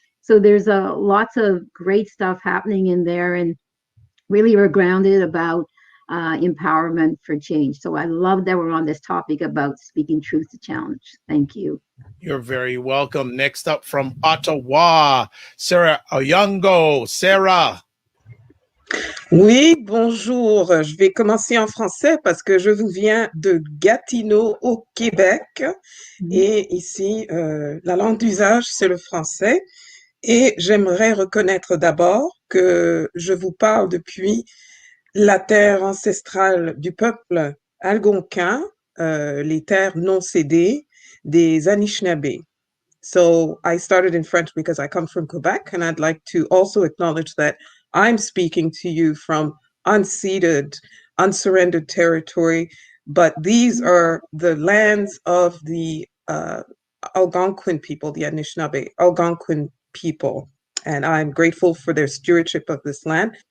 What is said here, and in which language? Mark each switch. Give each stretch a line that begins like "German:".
English: So there's lots of great stuff happening in there, and really we're grounded about empowerment for change. So I love that we're on this topic about speaking truth to challenge. Thank you. You're very welcome. Next up from Ottawa, Sarah Oyongo. Sarah.
French: Oui, bonjour. Je vais commencer en français parce que je vous viens de Gatineau au Québec. Et ici, la langue d'usage, c'est le français. Et j'aimerais reconnaître d'abord que je vous parle depuis la terre ancestrale du peuple algonquin, les terres non cédées des Anishinaabe.
English: So I started in French because I come from Quebec, and I'd like to also acknowledge that I'm speaking to you from unceded, unsurrendered territory, but these are the lands of the Algonquin people, the Anishinaabe Algonquin people, and I'm grateful for their stewardship of this land.